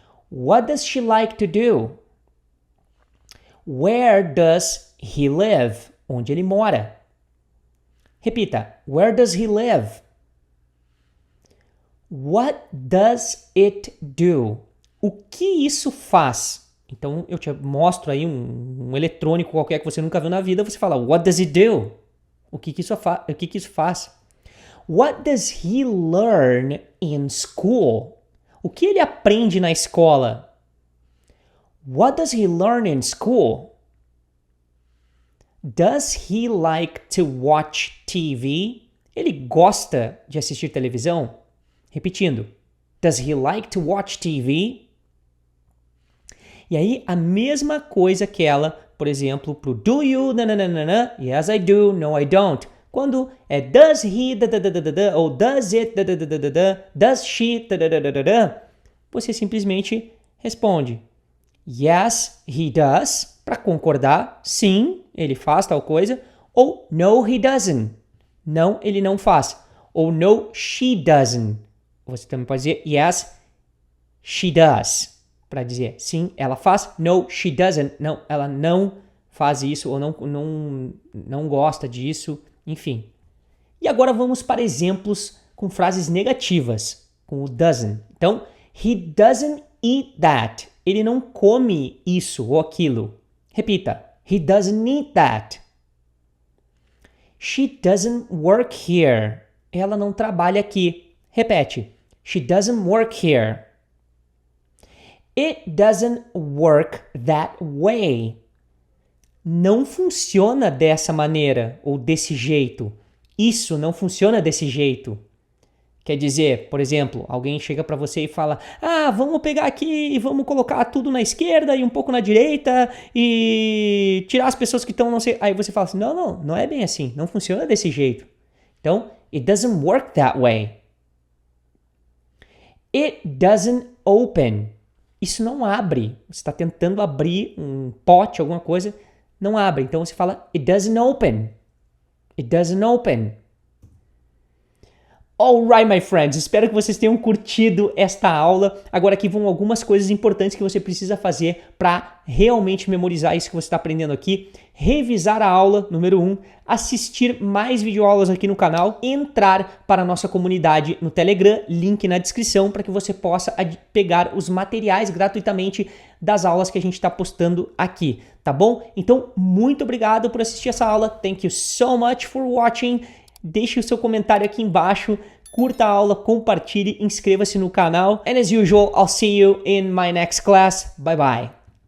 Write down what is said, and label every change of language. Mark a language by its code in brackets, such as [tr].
[en] What does she like to do? Where does he live? [pt] Onde ele mora? Repita. [en] Where does he live? What does it do? [pt] O que isso faz? Então, eu te mostro aí um eletrônico qualquer que você nunca viu na vida, você fala, [en] what does it do? [pt] O que que isso faz? [en] What does he learn in school? [pt] O que ele aprende na escola? [en] What does he learn in school? Does he like to watch TV? [pt] Ele gosta de assistir televisão? Repetindo. [en] Does he like to watch TV? [pt] E aí, a mesma coisa que ela, por exemplo, pro [en] do you, [pt] nananana, [en] yes I do, no I don't. [pt] Quando é [en] does he, [pt] ou [en] does it, does she, [pt] você simplesmente responde [en] yes, he does, [pt] para concordar, sim, ele faz tal coisa, ou [en] no, he doesn't, [pt] não, ele não faz, ou [en] no, she doesn't. [pt] Você também pode dizer [en] yes, she does, [pt] para dizer sim, ela faz, [en] no, she doesn't, [pt] não, ela não faz isso, ou não gosta disso, enfim. E agora vamos para exemplos com frases negativas, com o doesn't. [en] Então, he doesn't eat that. [pt] Ele não come isso ou aquilo. Repita. [en] He doesn't eat that. She doesn't work here. [pt] Ela não trabalha aqui. Repete. [en] She doesn't work here. It doesn't work that way. [pt] Não funciona dessa maneira ou desse jeito. Isso não funciona desse jeito. Quer dizer, por exemplo, alguém chega para você e fala: vamos pegar aqui e vamos colocar tudo na esquerda e um pouco na direita e tirar as pessoas que estão não sei. Aí você fala assim: não é bem assim, não funciona desse jeito. [en] Então, it doesn't work that way. It doesn't open. [pt] Isso não abre. Você está tentando abrir um pote, alguma coisa, não abre. Então você fala [en] it doesn't open. It doesn't open. Alright, my friends, [pt] espero que vocês tenham curtido esta aula. Agora aqui vão algumas coisas importantes que você precisa fazer para realmente memorizar isso que você está aprendendo aqui. Revisar a aula, número 1, assistir mais videoaulas aqui no canal, entrar para a nossa comunidade no Telegram, link na descrição, para que você possa pegar os materiais gratuitamente das aulas que a gente está postando aqui, tá bom? Então, muito obrigado por assistir essa aula. [en] Thank you so much for watching. [pt] Deixe o seu comentário aqui embaixo, curta a aula, compartilhe, inscreva-se no canal. [en] And as usual, I'll see you in my next class. Bye bye.